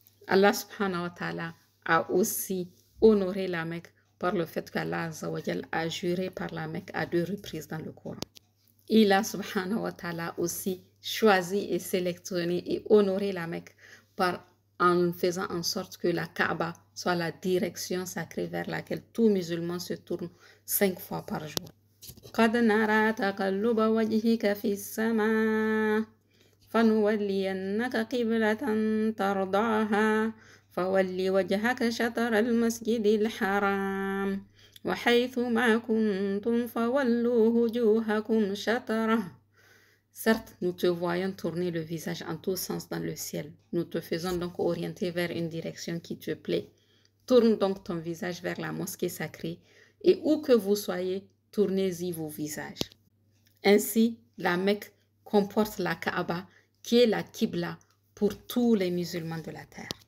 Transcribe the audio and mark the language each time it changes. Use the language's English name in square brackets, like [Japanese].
[French] Allah subhanahu wa ta'ala a aussi honoré la Mecque par le fait qu'Allah a juré par la Mecque à 2 reprises dans le Coran. Il a subhanahu wa ta'ala aussi choisi et sélectionné et honoré la Mecque en faisant en sorte que la Kaaba soit la direction sacrée vers laquelle tout musulman se tourne 5 fois par jour. [Arabic] قد نرى تقلب وجهك في السماء فنولينك قبلة ترضاها فول وجهك شطر المسجد الحرام وحيث ما كنتم فولوا وجوهكم شطره. [French] Certes, nous te voyons tourner le visage en tous sens dans le ciel. Nous te faisons donc orienter vers une direction qui te plaît. Tourne donc ton visage vers la mosquée sacrée et où que vous soyez, tournez-y vos visages. Ainsi, la Mecque comporte la Kaaba qui est la Qibla pour tous les musulmans de la terre.